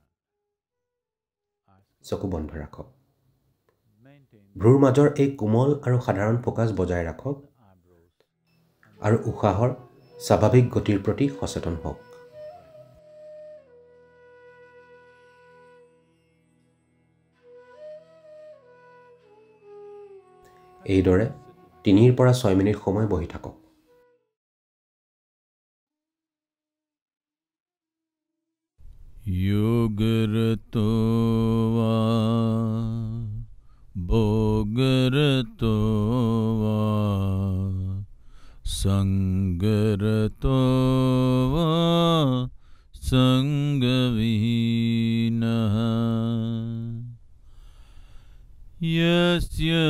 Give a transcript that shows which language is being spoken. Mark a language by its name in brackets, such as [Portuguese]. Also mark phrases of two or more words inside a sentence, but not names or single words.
[Assamese] চকু বন্ধ ৰাখক ভ্ৰুৰ মাজৰ এই কোমল আৰু সাধাৰণ ফোকাছ বজাই ৰাখক আৰু উশাহৰ স্বাভাৱিক গতিৰ প্ৰতি সচেতন হওক এইদৰে 3 পৰা 6 মিনিট সময় বহি থাকক [Sanskrit] योगरतो वा भोगरतो वा संगरतो वा संगविहीनः यस्य